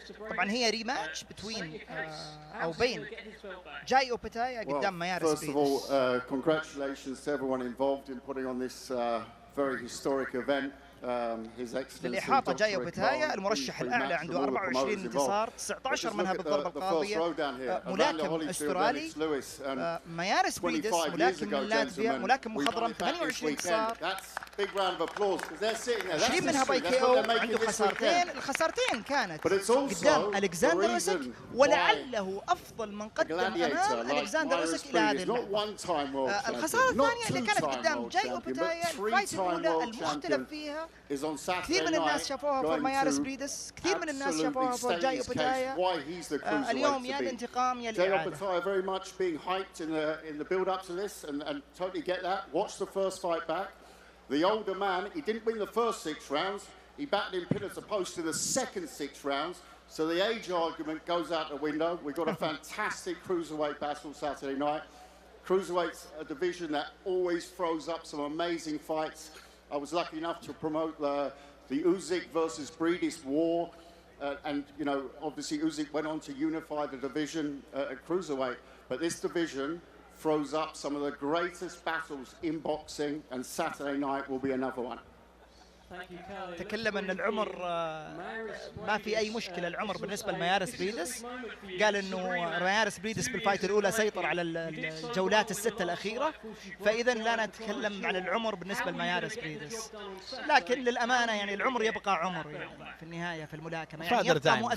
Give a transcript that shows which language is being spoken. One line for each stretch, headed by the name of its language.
Arabic: طبعا هي ريماتش بين او بين جايو باتايا قدام مايارس
English: بريدس. First of all, congratulations to everyone involved in putting on this very historic event.
Arabic: للإحاطة جايو باتايا المرشح الأعلى عنده 24 انتصار 19 منها بالضربة القاضية. ملاكم أسترالي مايارس بريدس ملاكم من لاتفيا ملاكم مخضرم 28 انتصار 20 منها باي كي او. عنده خسارتين. الخسارتين كانت قدام ألكسندر أوسك ولعله أفضل من قدم أمام ألكسندر أوسك إلى هذه اللحظة. الخسارة الثانية اللي كانت قدام جايو باتايا الفايت الأولى المختلف فيها كثير من الناس شافوها فور مايارس بريدس كثير من الناس شافوها فور جايو باتايا. اليوم يا الانتقام يا الإعادة.
English: Jaiyo very much being hyped in the build up to this and totally get that. Watch the first fight back. The older man, he didn't win the first 6 rounds. He batted in pillar to post in the second 6 rounds. So the age argument goes out the window. We've got a fantastic cruiserweight battle Saturday night. Cruiserweight's a division that always throws up some amazing fights. I was lucky enough to promote the Usyk versus Breedis war. And, you know, obviously Usyk went on to unify the division at cruiserweight. But this division throws up some of the greatest battles in boxing, and Saturday night will be another one.
Arabic: تكلم ان العمر ما في اي مشكله العمر بالنسبه لمايارس بريدس. قال انه مايارس بريدس بالفايت الاولى سيطر على الجولات ال6 الاخيره فاذا لا نتكلم عن العمر بالنسبه لمايارس بريدس. لكن للامانه يعني العمر يبقى عمر يعني في النهايه في الملاكمه يعني